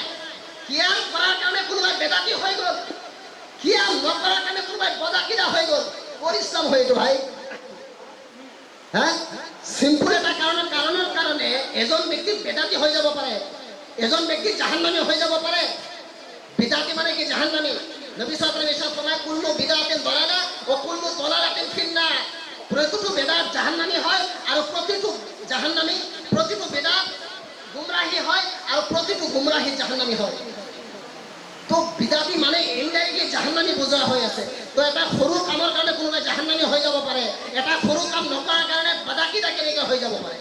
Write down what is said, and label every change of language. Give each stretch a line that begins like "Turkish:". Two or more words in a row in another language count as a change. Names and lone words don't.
Assamese: কিয়াম কৰাৰ কাৰণে কোনোবাই বেদাতি হৈ গ'ল, কিয়াম নকৰাৰ কাৰণে কোনোবাই বদাকিদা হৈ গ'ল। পৰিশ্ৰম হয়তো ভাই। হা, চিম্পুল এটা কাৰণৰ কাৰণে এজন ব্যক্তি বেদাতি হৈ যাব পাৰে, এজন ব্যক্তি জাহান্নামী হৈ যাব পাৰে। বিদাতি মানে কি? জাহান্নামী। নবী
Arabic: صلى الله عليه وسلم
Assamese: ফরমায়,
Arabic: كل بدعة ضلالة وكل ضلالة في النار.
Assamese: প্রতিটো বেদাত জাহান্নামী হয় আৰু প্ৰতিটো জাহান্নামী, প্ৰতিটো বেদাত গুমরাহি হয় আৰু প্ৰতিটো গুমরাহি জাহান্নামী হয়। তো বিদাতি মানে ইনডাইৰেক্টলি জাহান্নামী বুজা হৈ আছে। তো এটা সৰু কামৰ কাৰণে কোনোবাই জাহান্নামী হৈ যাব পাৰে, এটা সৰু কাম নকৰাৰ কাৰণে বদাকিদা কেনেকৈ হৈ যাব পাৰে।